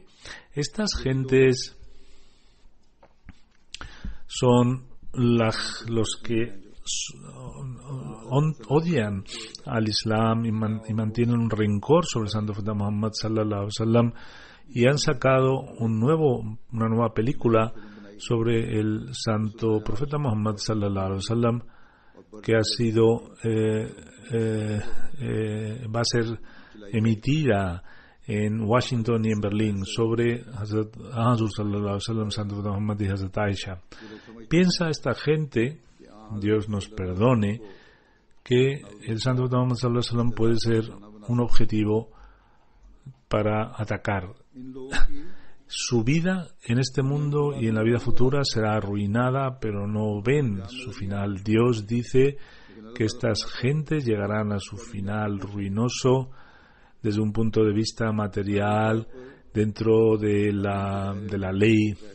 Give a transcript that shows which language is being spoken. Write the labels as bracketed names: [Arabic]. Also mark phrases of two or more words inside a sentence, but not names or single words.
[Spanish] Estas gentes son los que odian al Islam y mantienen un rencor sobre el santo profeta Muhammad [Arabic] صلى الله عليه وسلم, [Spanish] y han sacado una nueva película sobre el santo profeta Muhammad [Arabic] صلى الله عليه وسلم, [Spanish] que ha sido va a ser emitida en Washington y en Berlín, sobre Hazrat Hazur [Arabic] صلى الله عليه وسلم, [Spanish] santo profeta Muhammad, y Hazrat Aisha. Piensa esta gente, Dios nos perdone, que el santo profeta Muhammad [Arabic] صلى الله عليه وسلم [Spanish] puede ser un objetivo para atacar. Su vida en este mundo y en la vida futura será arruinada, pero no ven su final. Dios dice que estas gentes llegarán a su final ruinoso desde un punto de vista material, dentro de la ley.